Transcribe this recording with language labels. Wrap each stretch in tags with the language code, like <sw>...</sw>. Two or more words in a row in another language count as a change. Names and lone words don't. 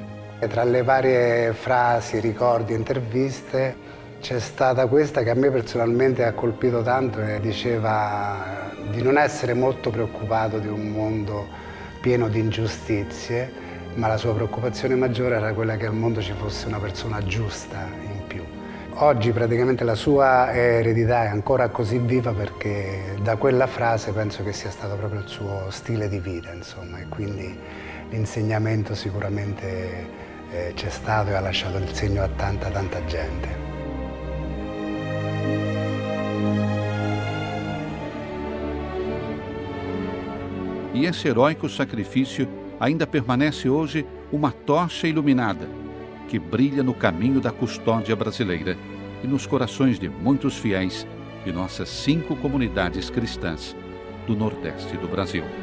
<it>E tra le varie frasi, ricordi, interviste c'è stata questa che a me personalmente ha colpito tanto e diceva di non essere molto preoccupato di un mondo pieno di ingiustizie, ma la sua preoccupazione maggiore era quella che al mondo ci fosse una persona giusta in più. Oggi praticamente la sua eredità è ancora così viva perché da quella frase penso che sia stato proprio il suo stile di vita, insomma, e quindi l'insegnamento sicuramente c'è stato e ha lasciato il segno a tanta gente.</it> <pt>E esse heróico sacrifício ainda permanece hoje uma tocha iluminada que brilha no caminho da custódia brasileira e nos corações de muitos fiéis de nossas 5 comunidades cristãs do Nordeste do Brasil.</pt>